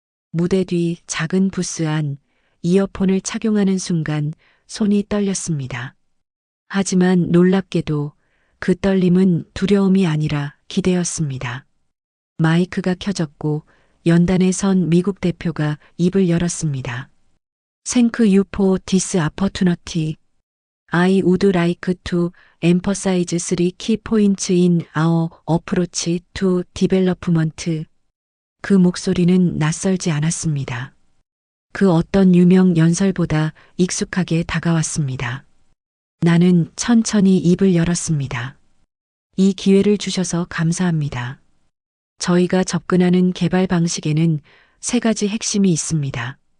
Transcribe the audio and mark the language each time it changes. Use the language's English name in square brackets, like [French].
[Korean] 무대 뒤 작은 부스 안 이어폰을 착용하는 순간 손이 떨렸습니다. 하지만 놀랍게도 그 떨림은 두려움이 아니라 기대였습니다. 마이크가 켜졌고 연단에 선 미국 대표가 입을 열었습니다. [English] Thank you for this opportunity. I would like to emphasize three key points in our approach to development. [Korean] 그 목소리는 낯설지 않았습니다. 그 어떤 유명 연설보다 익숙하게 다가왔습니다. 나는 천천히 입을 열었습니다. 이 기회를 주셔서 감사합니다. 저희가 접근하는 개발 방식에는 세 가지 핵심이 있습니다.